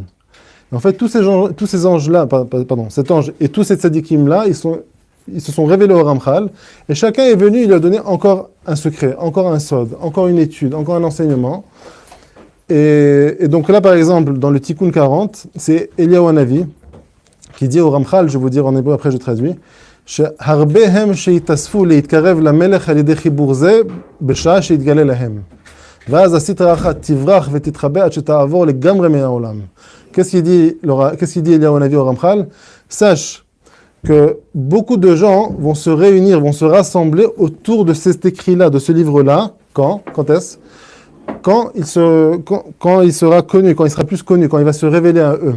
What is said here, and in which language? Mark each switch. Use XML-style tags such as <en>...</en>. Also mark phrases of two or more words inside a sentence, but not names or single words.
<fr>En fait, tous ces anges-là, pardon, cet ange et tous ces tzadikim-là, ils se sont révélés au Ramchal, et chacun est venu, il lui a donné encore un secret, encore un sod, encore une étude, encore un enseignement. Et donc là, par exemple, dans le Tikkun 40, c'est Eliyahu Navi qui dit au Ramchal, je vais vous dire en hébreu, après je traduis,</fr> <he>שהרבהם שיתאספו להתקרב למלך על ידי חיבור זה בשעה שיתגלה להם. ואז הסטרא אחת תברח ותתחבא עד שתעבור לגמרי מהעולם.</he> <fr>Qu'est-ce qu'il dit Eliyahu Navi au Ramchal? Sache que beaucoup de gens vont se réunir, vont se rassembler autour de cet écrit-là, de ce livre-là. Quand est-ce? Quand il sera connu, quand il sera plus connu, quand il va se révéler à eux.</fr>